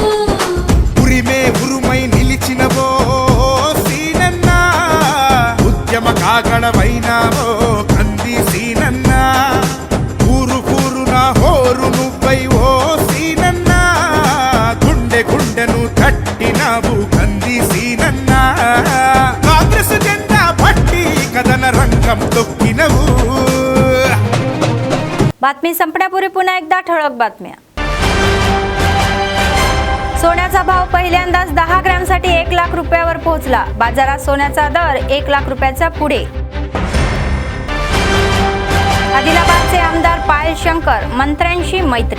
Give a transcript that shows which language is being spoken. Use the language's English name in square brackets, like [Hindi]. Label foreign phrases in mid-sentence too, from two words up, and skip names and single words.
[Telugu] ఉరిమే ఉరుమై నిలిచినవో సీనన్నా, ఉద్యమ కాగడవైనావో కంది సీనన్నా. ఊరు ఊరున హోరు నువ్వై ఓ సీనన్నా, గుండె గుండెను తట్టినావు కంది సీనన్నా. కాంగ్రెస్ జెండా పట్టి కథన రంగం తొక్కినవు. [Marathi] बातमी संपण्यापूर्वी पुन्हा एकदा ठळक बातम्या. सोन्याचा भाव पहिल्यांदाच 10 ग्रॅमसाठी 1 लाख रुपयावर पोहोचला. बाजारात सोन्याचा दर 1 लाख रुपयाचा पुढे. आदिलाबादचे आमदार पायल शंकर मंत्र्यांशी मैत्री.